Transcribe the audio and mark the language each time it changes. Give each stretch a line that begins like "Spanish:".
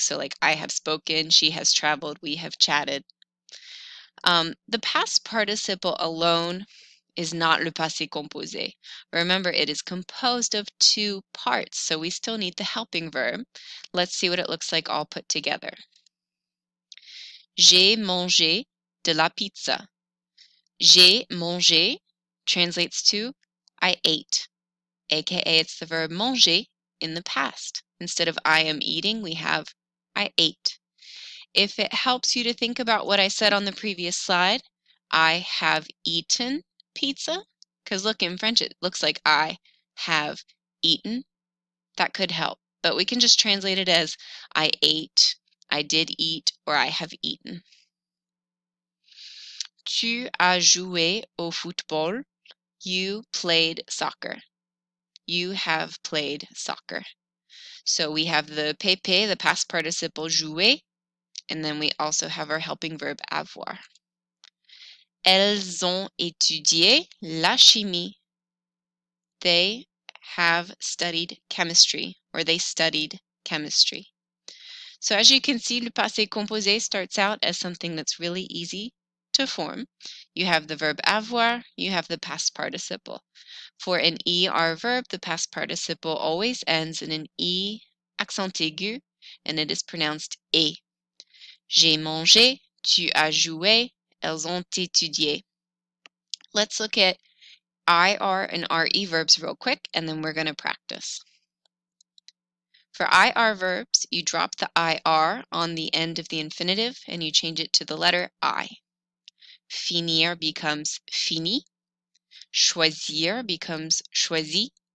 English: So like I have spoken, she has traveled, we have chatted. The past participle alone is not le passé composé. Remember, it is composed of two parts, so we still need the helping verb. Let's see what it looks like all put together.
French: J'ai mangé de la pizza. J'ai mangé
English: translates to I ate, aka it's the verb manger in the past. Instead of I am eating, we have I ate. If it helps you to think about what I said on the previous slide, I have eaten pizza. Because look, in French, it looks like I have eaten. That could help. But we can just translate it as I ate, I did eat, or I have eaten.
French: Tu as joué au football.
English: You played soccer. You have played soccer. So we have the PP, the past participle jouer, and then we also have our helping verb avoir.
French: Elles ont étudié la chimie.
English: They have studied chemistry, or they studied chemistry. So as you can see, le passé composé starts out as something that's really easy to form. You have the verb avoir, you have the past participle. For an ER verb, the past participle always ends in an E accent aigu, and it is pronounced et.
French: J'ai mangé, tu as joué, elles ont étudié.
English: Let's look at IR and RE verbs real quick, and then we're going to practice. For IR verbs, you drop the IR on the end of the infinitive and you change it to the letter I. Finir becomes fini. Choisir becomes choisi.